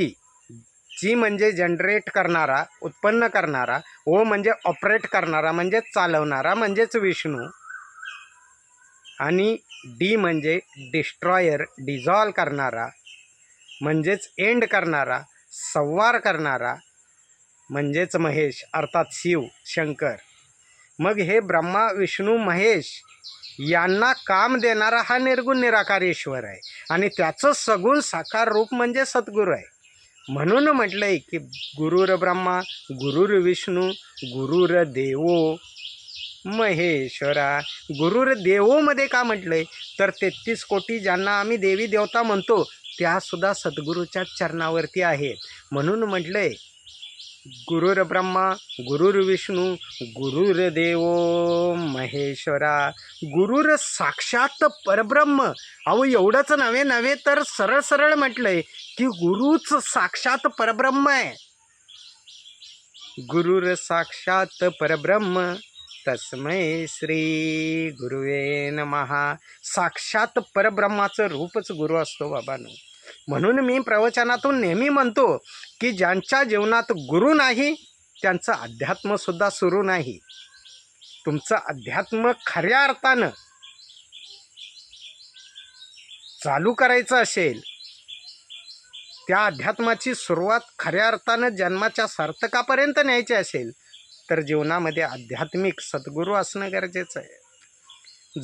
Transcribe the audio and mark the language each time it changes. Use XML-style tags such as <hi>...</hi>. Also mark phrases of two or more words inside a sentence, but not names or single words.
<mr>जी म्हणजे जनरेट करणारा, उत्पन्न करणारा, ओ म्हणजे ऑपरेट करणारा म्हणजेच चालवणारा म्हणजेच विष्णू, आणि डी म्हणजे</mr> <en>destroyer dissolve</en> <mr>करणारा म्हणजेच एंड करणारा, संवार करणारा म्हणजेच महेश अर्थात शिव शंकर. मग हे ब्रह्मा विष्णू महेश यांना काम देणारा हा निर्गुण निराकार ईश्वर आहे आणि त्याचं सगुण साकार रूप म्हणजे सद्गुरू आहे. म्हणून म्हटलंय की</mr> <sa>गुरुर ब्रह्मा गुरुर विष्णू गुरुर देवो महेश्वरा.</sa> <mr>गुरुर देवोमध्ये का म्हटलंय तर 33 कोटी ज्यांना आम्ही देवी देवता म्हणतो त्यासुद्धा सद्गुरूच्या चरणावरती आहेत. म्हणून म्हटलंय</mr> <sa>गुरुर ब्रह्मा गुरुर्विष्णू गुरुर्देव महेश्वरा. गुरुर साक्षात परब्रह्म.</sa> <mr>अहो एवढंच नव्हे तर सरळ सरळ म्हटलंय की गुरुच साक्षात परब्रह्म आहे.</mr> <sa>गुरुर साक्षात परब्रह्म तस्मै श्री गुरुवे नमः.</sa> <mr>साक्षात परब्रह्माचं रूपच गुरु असतो बाबांनो. म्हणून मी प्रवचनातून नेहमी म्हणतो की ज्यांच्या जीवनात गुरु नाही त्यांचं अध्यात्मसुद्धा सुरू नाही. तुमचं अध्यात्म खऱ्या अर्थानं चालू करायचं असेल, त्या अध्यात्माची सुरुवात खऱ्या अर्थानं जन्माच्या सार्थकापर्यंत न्यायची असेल तर जीवनामध्ये आध्यात्मिक सद्गुरू असणं गरजेचं आहे.</mr>